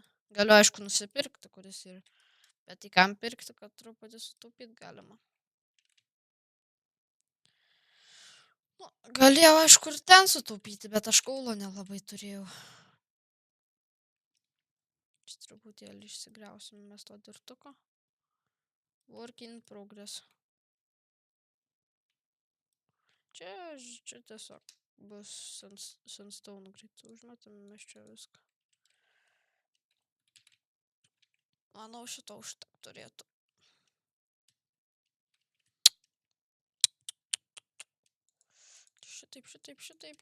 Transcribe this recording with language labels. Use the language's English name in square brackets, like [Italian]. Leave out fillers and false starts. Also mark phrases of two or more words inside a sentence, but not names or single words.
[Lithuanian] Galiu aišku nusipirkti, kuris yra. Bet į kam pirkti, kad truputį sutaupyti galima. Nu, galėjau aišku ir ten sutaupyti, bet aš kaulo nelabai turėjau. Čia truputėlį išsigriausime mes to dirtuko. [English] Work in progress. [Lithuanian] Čia tiesiog bus sandstone greitai užmetame mes čia viską. Manau, šito užtek turėtų. Šitaip.